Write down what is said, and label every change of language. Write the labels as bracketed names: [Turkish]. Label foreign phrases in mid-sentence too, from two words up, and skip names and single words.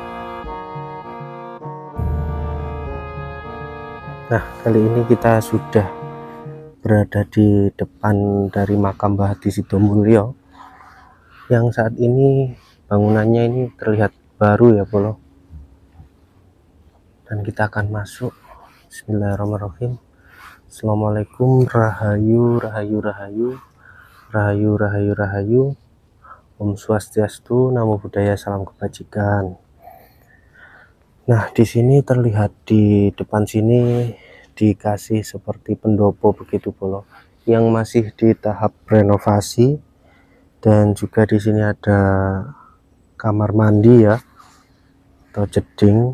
[Indonesian] Nah, kali ini kita sudah berada di depan dari makam Mbah Hadi Sidomulyo yang saat ini bangunannya ini terlihat baru ya Bolo, dan kita akan masuk. [Arabic] Bismillahirrahmanirrahim. Assalamualaikum, [Javanese] rahayu rahayu rahayu rahayu rahayu rahayu, [Sanskrit] Om Swastiastu, [Pali] Namo Buddhaya, [Indonesian] salam kebajikan. Nah, di sini terlihat di depan sini dikasih seperti pendopo begitu Bolo, yang masih di tahap renovasi, dan juga di sini ada kamar mandi ya atau jeding.